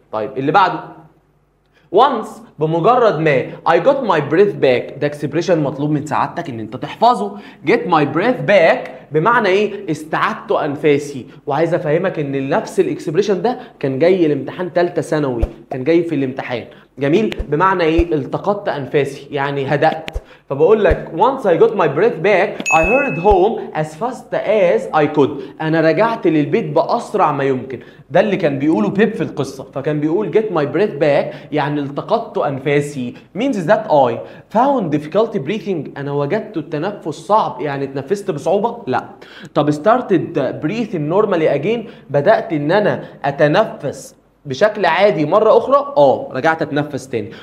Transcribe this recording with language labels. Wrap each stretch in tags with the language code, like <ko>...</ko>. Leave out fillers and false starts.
<ar>طيب اللي بعده once بمجرد ما</ar> <en>I got my breath back،</en> <ar>ده اكسبريشن مطلوب من سعادتك ان انت تحفظه.</ar> <en>get my breath back</en> <ar>بمعنى ايه؟ استعدت انفاسي. وعايز افهمك ان نفس الاكسبريشن ده كان جاي الامتحان ثالثه ثانوي، كان جاي في الامتحان. جميل، بمعنى ايه؟ التقطت انفاسي يعني هدأت. فبقول لك</ar> <en>once I got my breath back I hurried home as fast as I could،</en> <ar>انا رجعت للبيت باسرع ما يمكن. ده اللي كان بيقوله بيب في القصه، فكان بيقول</ar> <en>get my breath back</en> <ar>يعني التقطت انفاسي</ar> <en>means that I found difficulty breathing،</en> <ar>انا وجدت التنفس صعب يعني اتنفست بصعوبه؟ لا. طب</ar> <en>started breathing normally again،</en> <ar>بدات ان انا اتنفس بشكل عادي مرة أخرى؟ رجعت أتنفس تاني.</ar>